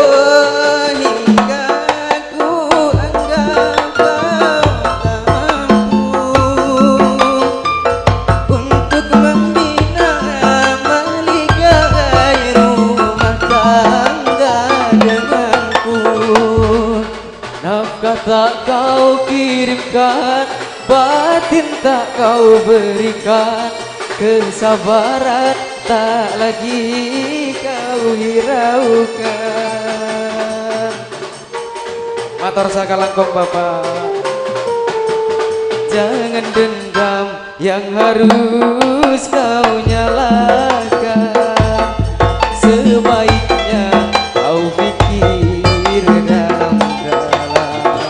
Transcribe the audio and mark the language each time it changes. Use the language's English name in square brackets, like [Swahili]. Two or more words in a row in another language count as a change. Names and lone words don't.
[Malay] hingga ku anggap kau mampu untuk membina maligai rumah tangga denganku. Nafkah tak kau kirimkan, batin tak kau berikan, kesabaran tak lagi kau hiraukan. [Madurese] Matur sakalangkung Bapak. [Malay] Jangan dendam yang harus kau nyalakan, sebaiknya kau pikir dalam-dalam.